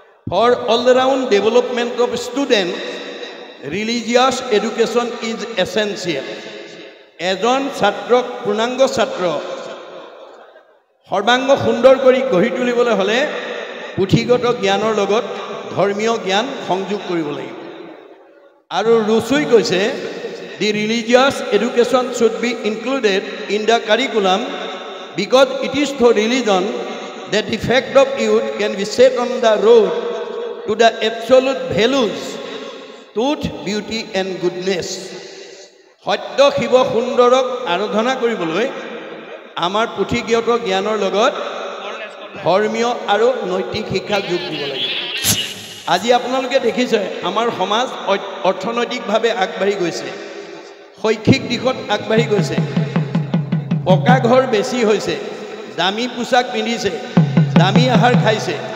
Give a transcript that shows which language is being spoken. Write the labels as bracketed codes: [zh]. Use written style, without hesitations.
[en] For all round development of student, religious education is essential. [as] এজন ছাত্ৰক, পূৰ্ণাংগ ছাত্ৰ সৰ্বাংগ সুন্দৰ কৰি গঢ়ি তুলিবলৈ হ'লে পুথিগত জ্ঞানৰ লগত ধৰ্মীয় জ্ঞান সংযোগ কৰিব লাগিব। আৰু ৰুচুই কৈছে, [en] the religious education should be included in the curriculum because it is through religion that the fact of youth can be set on the road to the absolute values, truth, beauty and goodness. [as] সত্য শিৱ সুন্দৰক আৰাধনা কৰিবলৈ আমাৰ পুথিগত জ্ঞানৰ লগত ধৰ্মীয় আৰু নৈতিক শিক্ষা যোগ দিব লাগিব। আজি আপোনালোকে দেখিছে আমাৰ সমাজ অৰ্থনৈতিকভাৱে আগবাঢ়ি গৈছে, শৈক্ষিক দিশত আগবাঢ়ি গৈছে, পকা ঘৰ বেছি হৈছে, দামী পোছাক পিন্ধিছে, দামী আহাৰ খাইছে।